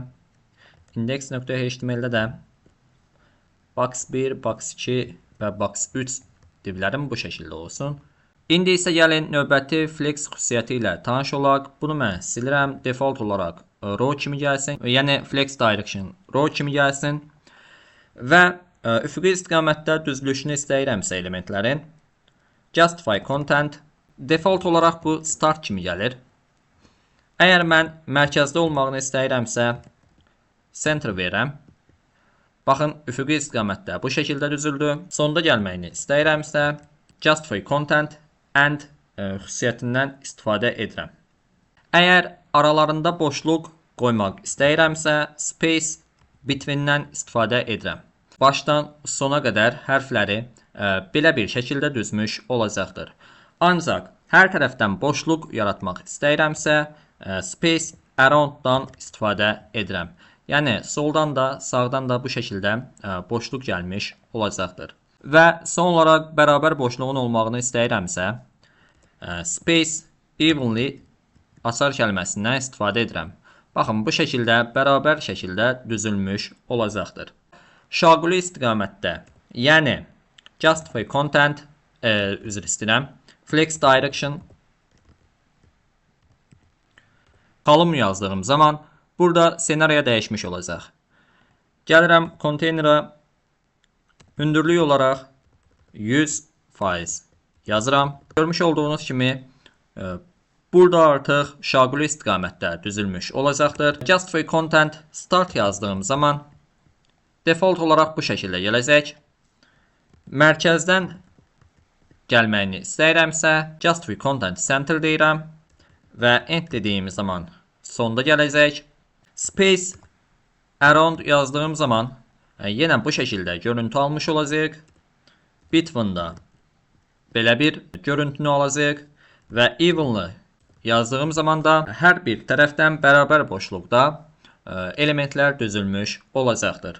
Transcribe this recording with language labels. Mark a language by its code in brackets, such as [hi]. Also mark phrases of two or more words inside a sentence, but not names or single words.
[az] Index.html'də də box 1, box 2 və box 3 divlərim bu şəkildə olsun. İndi isə gəlin növbəti flex xüsusiyyəti ilə tanış olaq. Bunu mən silirəm. Default olaraq row kimi gəlsin. Yəni [en] flex direction row [az] kimi gəlsin. Və üfüqi istiqamətdə düzülüşünü istəyirəmsə elementlərin [en] justify content [az] default olaraq bu start kimi gəlir. Əgər mən mərkəzdə olmağını istəyirəmsə center verirəm. Baxın üfüqi istiqamətdə bu şəkildə düzüldü. Sonda gəlməyini istəyirəmsə [en] justify content and [az] xüsusiyyətindən istifadə edirəm. Əgər aralarında boşluq qoymaq istəyirəmsə [en] space between- [az] dən istifadə edirəm. Başdan sona qədər hərfləri belə bir şəkildə düzmüş olacaqdır. Ancaq hər tərəfdən boşluq yaratmaq istəyirəmsə [en] space around- [az] dan istifadə edirəm. Yəni soldan da sağdan da bu şəkildə boşluq gəlmiş olacaqdır. Və son olaraq bərabər boşluğun olmağını istəyirəmsə [en] space evenly [az] açar kəlməsindən istifadə edirəm. Baxın bu şəkildə bərabər şəkildə düzülmüş olacaqdır. Şaquli istiqamətdə, yəni [en] justify content, [az] üzr istəyirəm, [en] flex direction column [az] yazdığım zaman burada senaryo dəyişmiş olacaq. Gəlirəm konteynerə hündürlük olaraq 100% yazıram. Görmüş olduğunuz kimi burada artıq şaquli istiqamətdə düzülmüş olacaqdır. [en] Justify content start [az] yazdığım zaman default olaraq bu şəkildə gələcək. Mərkəzdən gəlməyini istəyirəmsə [en] justify content center [az] deyirəm və end dediyim zaman sonda gələcək. [en] Space around [az] yazdığım zaman yenə bu şəkildə görüntü almış olacaq. Between-da belə bir görüntünü alacaq və evenly yazdığım zaman da hər bir tərəfdən bərabər boşluqda elementlər düzülmüş olacaqdır.